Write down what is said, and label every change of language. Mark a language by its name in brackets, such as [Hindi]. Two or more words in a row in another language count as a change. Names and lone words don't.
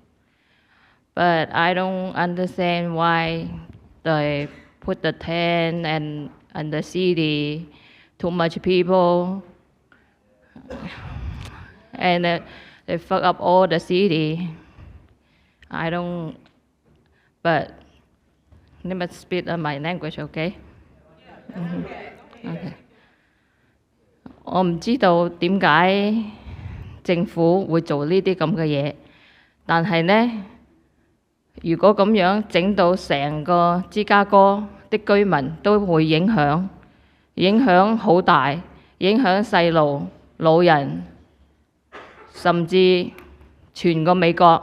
[English] But I don't understand why the put the tent and the city, too much people, and they fuck up all the city. I don't, but let me speak my language, okay? Okay. [Cantonese] 我唔知道點解政府會做呢啲咁嘅嘢，但係呢，如果咁樣整到成個芝加哥的居民都會影響好大，影響細路、老人，甚至全個美國。